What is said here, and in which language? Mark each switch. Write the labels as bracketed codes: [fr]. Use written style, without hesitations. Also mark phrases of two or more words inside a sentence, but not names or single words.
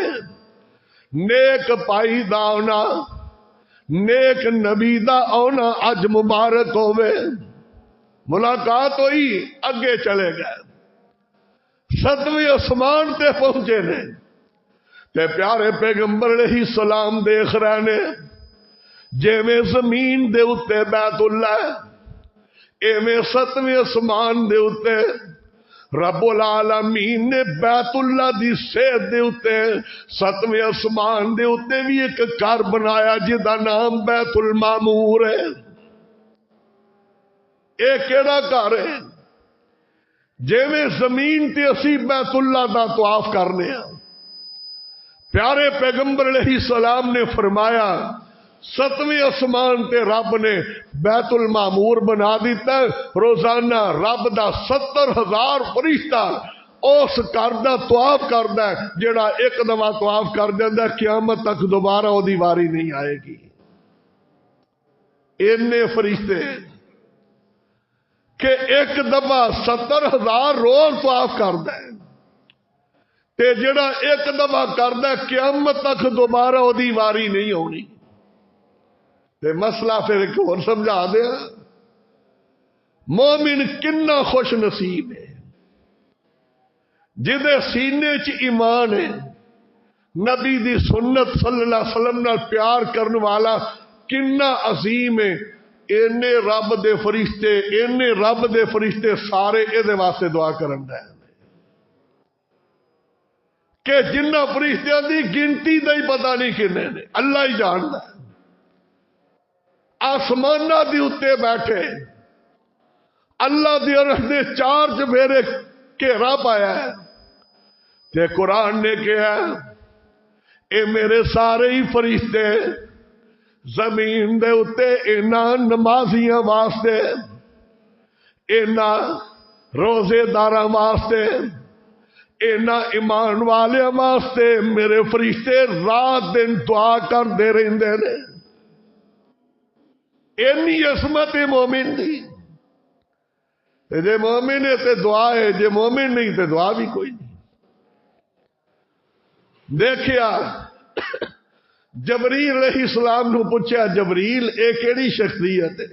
[pa] نیک پائی دا آنا، نیک نبی دا آنا اج مبارک ہوئے۔ ملاقات ہوئی، اگے چلے گئے، ستویں اسمان تے پہنچے نے تے پیارے پیغمبر [ar] علیہ السلام [pa] دیکھ رہے نے جیویں زمین دے اتے بیت اللہ، ایویں ستویں اسمان دے اتے رب العالمین نے بیت اللہ دی صحت دے اتے ستویں اسمان دے اتے بھی ایک گھر بنایا جدا نام بیت المعمور ہے۔ ایک کیڑا گھر ہے؟ جیویں زمین تے اسی بیت اللہ دا طواف کرنے ہیں، پیارے پیغمبر [ar] علیہ السلام [pa] نے فرمایا ستویں اسمان تے رب نے بیت المعمور بنا دیتا ہے، روزانہ رب دا 70,000 فرشتہ اس گھر دا طواف کردا ہے، جڑا ایک دفعہ طواف کر دیندا ہے قیامت تک دوبارہ او دی واری نہیں آئے گی۔ اینے فرشتے کہ ایک دفعہ 70,000 روز طواف کردا ہے تے جڑا ایک دفعہ کردا ہے قیامت تک دوبارہ او دی واری نہیں ہونی۔ تے مسئلہ پھر ایک اور سمجھا دیا، مومن کنا خوش نصیب ہے جدے سینے چ ایمان ہے، نبی دی سنت [ar] صلی اللہ علیہ وسلم [pa] نال پیار کرنے والا کنا عظیم ہے۔ اینے رب دے فرشتے سارے اے دے واسطے دعا کرن دے کہ جنہ فرشتیاں دی گنتی دا ہی پتہ نہیں کنے نے، اللہ ہی جاندا ہے۔ آسمانہ دی اتے بیٹھے اللہ دی عرش نے 4 چفیرے گھیرا پایا ہے تے قرآن نے کہا اے میرے سارے ہی فرشتے زمین دے اتے اینا نمازیاں واسطے، اینا روزے داراں واسطے، اینا ایمان والے واسطے میرے فرشتے رات دن دعا کر دے رہندے نے۔ اینی عظمت مومن دی، جے مومن ہے تے دعا ہے، جے مومن نہیں تے دعا بھی کوئی نہیں۔ دیکھیا جبریل [ar] علیہ السلام [pa] نو پوچھا جبریل اے کیڑی شخصیت ہے؟